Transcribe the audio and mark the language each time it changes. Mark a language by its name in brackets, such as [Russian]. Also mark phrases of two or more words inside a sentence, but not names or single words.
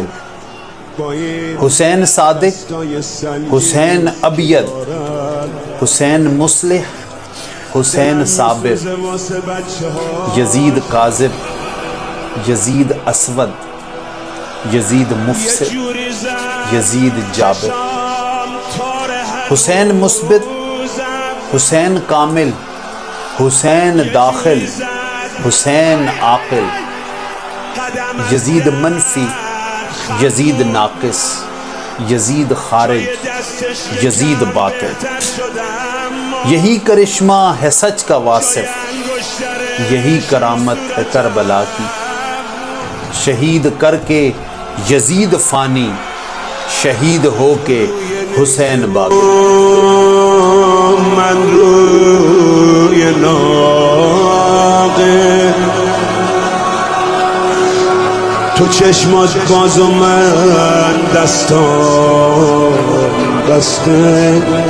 [Urdu] حسین صادق، حسین ابیض، حسین مصلح، حسین صابر، یزید کاذب، یزید اسود، یزید مفسد، یزید جابر۔ حسین مثبت، حسین کامل، حسین داخل، حسین عاقل، یزید منفی، یزید ناقص، یزید خارج، یزید باطل۔ یہی کرشمہ ہے سچ کا واصف، یہی کرامت ہے کربلا کی۔ شہید کر کے یزید فانی، شہید ہو کے حسین باقی۔ [Persian] من روی ناقه تو چشمات باز و من دستان بسته،